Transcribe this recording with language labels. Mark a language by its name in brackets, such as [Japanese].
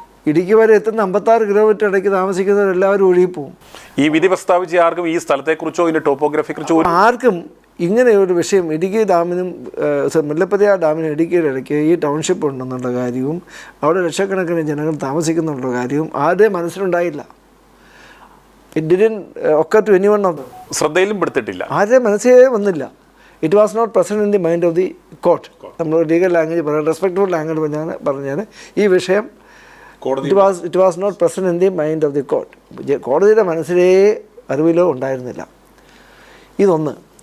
[Malayalam] ഇടുക്കി വരെ എത്തുന്ന 56 കിലോമീറ്റർ ഇടയ്ക്ക് താമസിക്കുന്നവരെല്ലാവരും ഒഴുകിപ്പോവും. ഈ വിധി പ്രസ്താവിച്ച ആർക്കും ഈ സ്ഥലത്തെക്കുറിച്ചോ ഇതിൻ്റെ ടോപ്പോഗ്രഫിയെക്കുറിച്ചോ ആർക്കും ഇങ്ങനെ ഒരു വിഷയം ഇടുക്കി ഡാമിനും മുല്ലപ്പെരിയാർ ഡാമിനും ഇടുക്കിയുടെ ഇടയ്ക്ക് ഈ ടൗൺഷിപ്പ് ഉണ്ടെന്നുള്ള കാര്യവും അവിടെ ലക്ഷക്കണക്കിന് ജനങ്ങൾ താമസിക്കുന്നുള്ള കാര്യവും ആരുടെയും മനസ്സിലുണ്ടായില്ല. [English] It didn't occur to anyone of them. [Malayalam] ശ്രദ്ധയിലും പെടുത്തിട്ടില്ല, ആരുടെയും മനസ്സിലേ വന്നില്ല. [English] It was not present in the mind of the court. [Malayalam] നമ്മൾ ലീഗൽ ലാംഗ്വേജ് പറയാം, റെസ്പെക്ട്ഫുൾ ലാംഗ്വേജ് പറഞ്ഞാൽ ഈ വിഷയം [English] It was not present in the mind of the court. [Malayalam] കോടതിയുടെ മനസ്സിലേ അറിവിലോ ഉണ്ടായിരുന്നില്ല. ഇതൊന്ന്.